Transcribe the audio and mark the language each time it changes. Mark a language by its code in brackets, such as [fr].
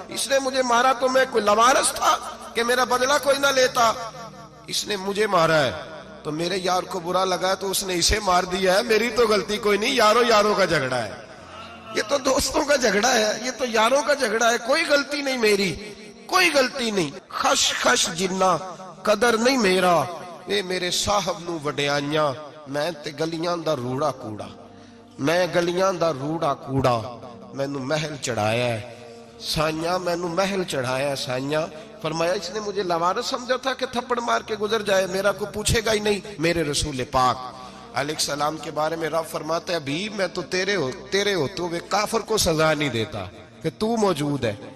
[ur] اس نے مجھے مارا تو میں کوئی لاوارث تھا کہ میرا بدلہ کوئی نہ لیتا. اس نے مجھے مارا ہے تو میرے یار کو برا لگا ہے تو اس نے اسے مار دیا ہے، میری تو غلطی کوئی نہیں. یاروں کا جھگڑا ہے، یہ تو دوستوں کا جھگڑا ہے، یہ تو یاروں کا جھگڑا ہے، کوئی غلطی نہیں میری، کوئی غلطی نہیں. [pa] خش خش جنہ قدر نہیں میرا، اے میرے صاحب نو وڈیائیاں، میں تے گلیاں دا روڑا کوڑا، میں گلیاں دا روڑا کوڑا. میں نو محل چڑھایا ہے سائیاں، میں نو محل چڑھایا ہے سائیاں. [ur] فرمایا اس نے مجھے لاوارث سمجھا تھا کہ تھپڑ مار کے گزر جائے، میرا کو پوچھے گا ہی نہیں. میرے رسول پاک علیہ السلام کے بارے میں رب فرماتا ہے ابھی میں تو تیرے ہوتے ہوئے کافر کو سزا نہیں دیتا کہ تو موجود ہے.